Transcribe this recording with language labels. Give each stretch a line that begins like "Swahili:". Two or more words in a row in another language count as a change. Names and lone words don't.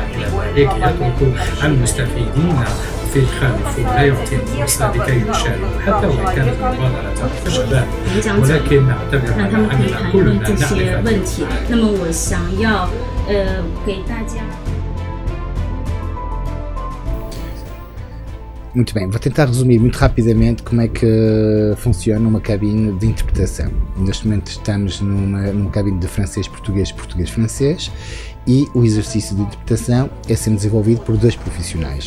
Arabic: إلى ذلك يترك المستفيدين في الخلف ولا يعطي الفرصة لكي يشاركوا حتى وإن كانت المبادرة فشلت، ولكن أعتبر أننا كلنا نعرف.
Chinese: 那么我想要给大家。
Portuguese: Muito bem, vou tentar resumir muito rapidamente como é que funciona uma cabine de interpretação. Neste momento estamos numa cabine de francês-português, português-francês, e o exercício de interpretação é sendo desenvolvido por dois profissionais.